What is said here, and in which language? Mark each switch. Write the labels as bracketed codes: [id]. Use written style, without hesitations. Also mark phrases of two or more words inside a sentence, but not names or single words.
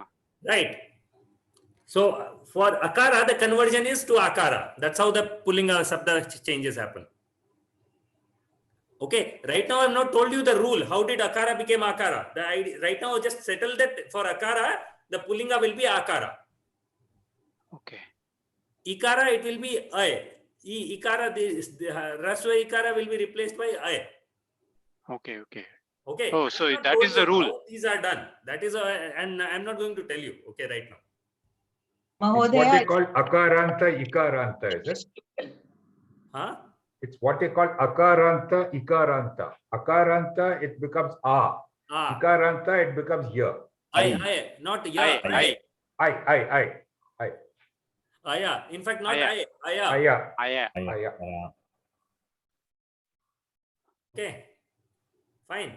[en] Akara. Right. So for akara, the conversion is to akara. That's how the [sa] pullinga sabda [en] changes happen. Okay, right now I have not told you the rule. How did akara became akara? The idea, right now I just settled that for akara, the pullinga will be akara. Okay. Ikara, it will be ay. Ikara, the [sa] raswa ikara [en] will be replaced by ay. Okay. Okay. Okay. Oh, so that is the rule. How these are done. That is, and I'm not going to tell you. Okay, right now. It's what they call [sa] akaranta, ikaranta, [en] is it? Huh? It's what they call [sa] akaranta, ikaranta. [en] Akaranta, it becomes a. Ikaranta, it becomes ya. I, not ya. I. Aya. In fact, not I. Aya. Okay. Fine.